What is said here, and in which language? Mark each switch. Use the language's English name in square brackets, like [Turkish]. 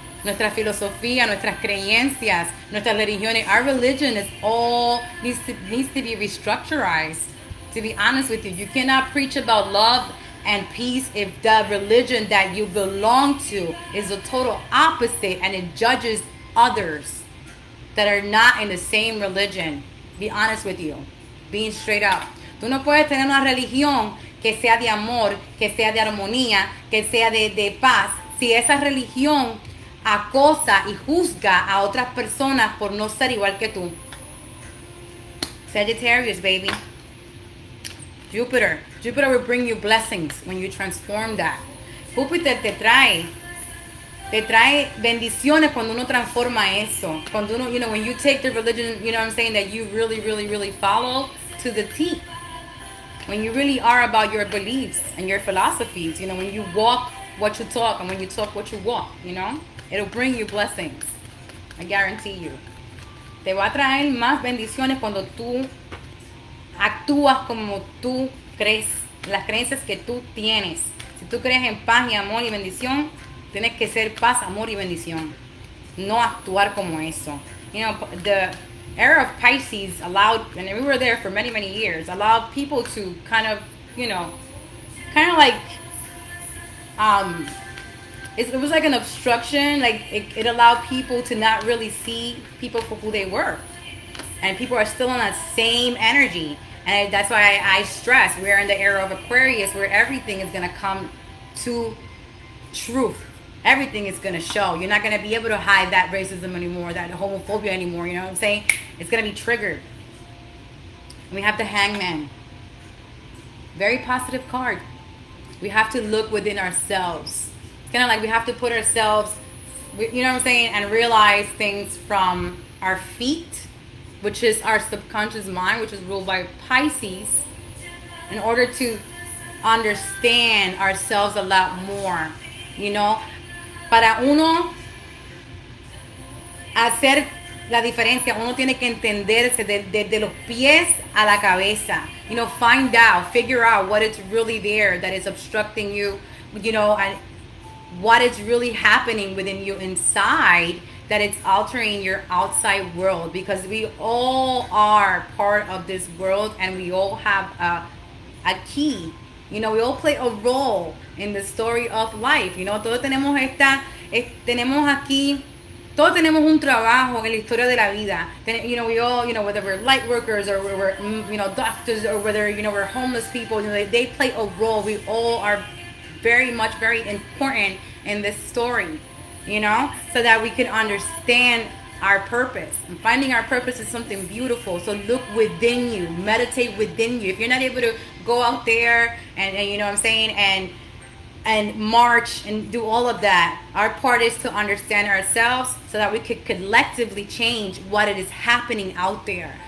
[Spanish] Nuestra filosofía, nuestras creencias, nuestras religiones, [English] our religion is all needs to be restructured. To be honest with you, you cannot preach about love and peace if the religion that you belong to is the total opposite and it judges others that are not in the same religion. Be honest with you, being straight up. [Spanish] Tú no puedes tener una religión que sea de amor, que sea de armonía, que sea de paz, si esa religión acosa y juzga a otras personas por no ser igual que tú. [English] Sagittarius, baby. Jupiter will bring you blessings when you transform that. [Spanish] Júpiter te trae bendiciones cuando uno transforma eso. Cuando uno, [English] you know, when you take the religion, you know what I'm saying, that you really, really, really follow to the T. When you really are about your beliefs and your philosophies, you know, when you walk what you talk and when you talk what you walk, you know, it'll bring you blessings. I guarantee you. [Spanish] Te va a traer más bendiciones cuando tú actúas como tú crees, las creencias que tú tienes. Si tú crees en paz y amor y bendición, tienes que ser paz, amor y bendición. No actuar como eso. [English] You know, the era of Pisces allowed, and we were there for many, many years, allowed people to kind of, you know, kind of like, it was like an obstruction. Like it allowed people to not really see people for who they were. And people are still on that same energy. And that's why I stress we're in the era of Aquarius where everything is going to come to truth. Everything is going to show. You're not going to be able to hide that racism anymore, that homophobia anymore. You know what I'm saying? It's going to be triggered. And we have the Hangman. Very positive card. We have to look within ourselves. It's kind of like we have to put ourselves, you know what I'm saying, and realize things from our feet, which is our subconscious mind, which is ruled by Pisces, in order to understand ourselves a lot more, you know. [Spanish] Para uno hacer la diferencia, uno tiene que entenderse desde los pies a la cabeza. [English] You know, find out, figure out what is really there that is obstructing you, you know, and what is really happening within you inside that it's altering your outside world, because we all are part of this world and we all have a key. You know, we all play a role in the story of life. You know, [Spanish] todos tenemos tenemos aquí, todos tenemos un trabajo en la historia de la vida. [English] You know, we all, you know, whether we're light workers or we're, you know, doctors, or whether, you know, we're homeless people, you know, they play a role. We all are very much, very important in this story, you know, so that we can understand our purpose. And finding our purpose is something beautiful. So look within you, meditate within you. If you're not able to go out there and you know what I'm saying, and march and do all of that, our part is to understand ourselves so that we could collectively change what it is happening out there.